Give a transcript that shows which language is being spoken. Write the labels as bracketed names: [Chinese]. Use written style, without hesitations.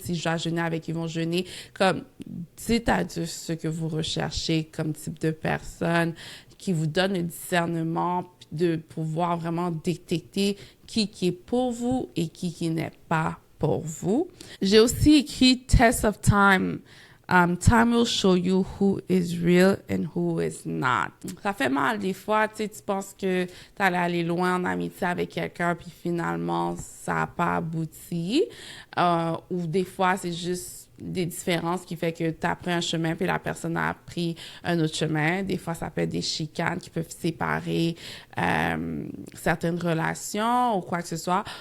[French] Si je dois jeûner avec, ils vont jeûner. Comme, dites à Dieu ce que vous recherchez comme type de personne, qui vous donne le discernement de pouvoir vraiment détecter qui est pour vous et qui n'est pas pour vous. J'ai aussi écrit Test of Time. [English] Time will show you who is real and who is not. [French] Ça fait mal des fois, tu sais, tu penses que t'allais aller loin en amitié avec quelqu'un, puis finalement, ça n'a pas abouti. Ou des fois, c'est juste des différences qui fait que tu as pris un chemin, puis la personne a pris un autre chemin. Des fois, ça peut être des chicanes qui peuvent séparer certaines relations ou quoi que ce soit.